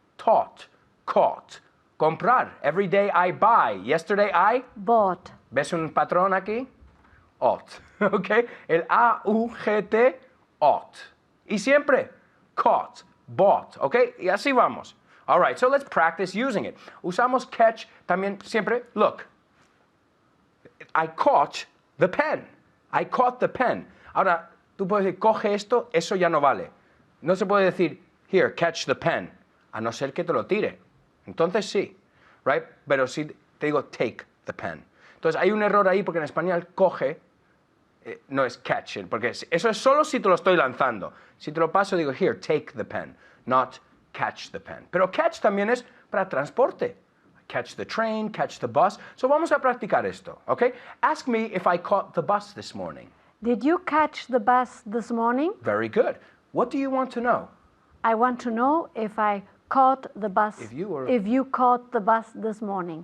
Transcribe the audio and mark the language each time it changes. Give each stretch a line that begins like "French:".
English: Taught, caught. Comprar. Every day I buy. Yesterday I... Bought.
Spanish: ¿Ves un patrón aquí? Ought. ¿Ok? El A-U-G-T, ought. Y siempre, caught, bought. ¿Ok? Y así vamos.
English: All right, so let's practice using it.
Spanish: Usamos catch también siempre.
English: Look. I caught the pen. I caught the pen.
Spanish: Ahora, tú puedes decir, coge esto, eso ya no vale. No se puede decir,
English: here, catch the pen.
Spanish: A no ser que te lo tire. Entonces sí. Right? Pero si te digo,
English: take the pen.
Spanish: Entonces hay un error ahí porque en español coge no es catch it, porque eso es solo si te lo estoy lanzando. Si te lo paso digo
English: here, take the pen, not catch the pen.
Spanish: Pero catch también es para transporte.
English: Catch the train, catch the bus. So
Spanish: vamos a practicar esto,
English: okay? Ask me if I caught the bus this morning. Did you catch the bus this morning? Very good. What do you want to know? I want to know if I caught the bus. If you caught the bus this morning.